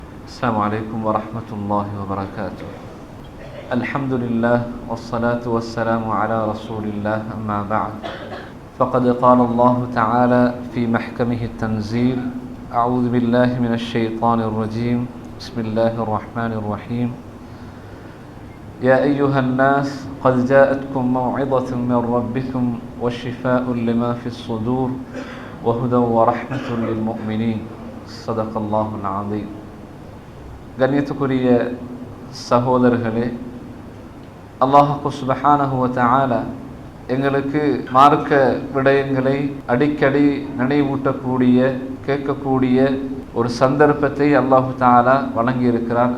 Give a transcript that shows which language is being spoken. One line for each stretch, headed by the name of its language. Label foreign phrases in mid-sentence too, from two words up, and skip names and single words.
Arabic: السلام عليكم ورحمة الله وبركاته. الحمد لله والصلاة والسلام على رسول الله، أما بعد، فقد قال الله تعالى في محكمه التنزيل: أعوذ بالله من الشيطان الرجيم، بسم الله الرحمن الرحيم. يا أيها الناس قد جاءتكم موعظة من ربكم وشفاء لما في الصدور وهدى ورحمة للمؤمنين. صدق الله العظيم.
Tamil: கண்ணியத்துக்குரிய சகோதரர்களே,
Arabic: الله سبحانه وتعالى
Tamil: எங்களுக்கு மார்க்க விடயங்களை அடிக்கடி நினைவூட்டக்கூடிய கேட்கக்கூடிய ஒரு சந்தர்ப்பத்தை
Arabic: الله تعالى
Tamil: வழங்கியிருக்கிறான்.